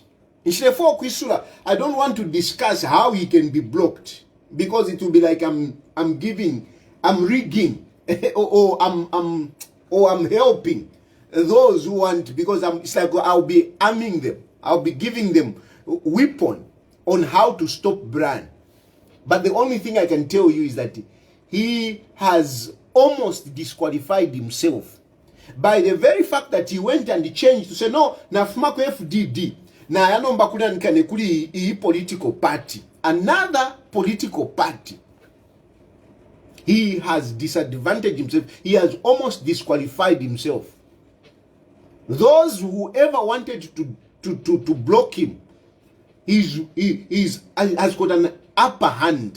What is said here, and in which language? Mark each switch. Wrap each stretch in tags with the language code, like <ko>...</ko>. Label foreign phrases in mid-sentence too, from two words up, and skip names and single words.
<en>I don't want to discuss how he can be blocked, because it will be like I'm rigging, or I'm helping those who want, because it's like I'll be arming them. I'll be giving them weapon on how to stop Brian. But the only thing I can tell you is that he has almost disqualified himself by the very fact that he went and changed to say,</en> <bem>no, nafumako FDD, na yanomba kudanikane kuli I</bem> <en>political party, another political party. He has disadvantaged himself. He has almost disqualified himself. Those who ever wanted to block him, has got an upper hand.</en>